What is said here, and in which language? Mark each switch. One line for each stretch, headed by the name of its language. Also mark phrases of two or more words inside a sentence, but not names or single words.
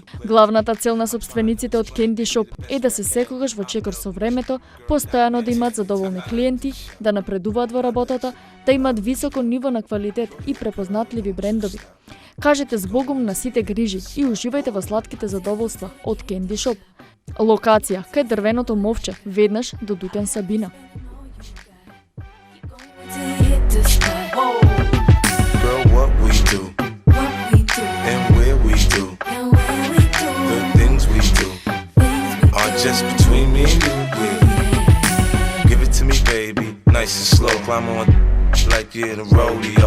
Macedonian: Главната цел на собствениците од Candy Shop е да се секогаш во чекор со времето, постојано да имаат задоволни клиенти, да напредуваат во работата, да имаат високо ниво на квалитет и препознатливи брендови. Кажете збогум на сите грижи и уживајте во сладките задоволства од Candy Shop. Локација кај дрвеното мовче, веднаш до дуќан Сабина.
English: Girl, what we do, and where we do, the things we do, are just between me and you. Yeah. Give it to me, baby, nice and slow. Climb on like you're in a rodeo.